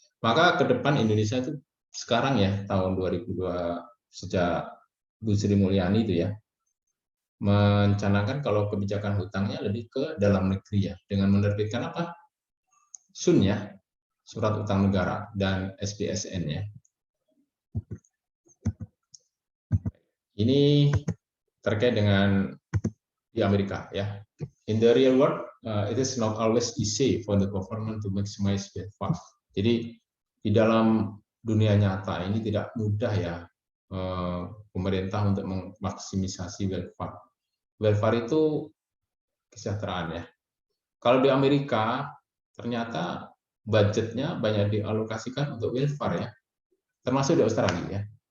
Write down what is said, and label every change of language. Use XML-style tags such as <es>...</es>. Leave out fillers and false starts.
<id>Maka ke depan Indonesia itu sekarang ya tahun 2002 sejak Bu Sri Mulyani itu ya mencanangkan kalau kebijakan hutangnya lebih ke dalam negeri ya, dengan menerbitkan apa? SUN ya, surat utang negara, dan SBSN ya. Ini terkait dengan di Amerika ya.</id> <en>In the real world, it is not always easy for the government to maximize welfare.</en> <id>Jadi di dalam dunia nyata ini tidak mudah ya pemerintah untuk memaksimisasi welfare. Welfare itu kesejahteraan ya. Kalau di Amerika ternyata budgetnya banyak dialokasikan untuk welfare ya, termasuk di Australia ya.</id>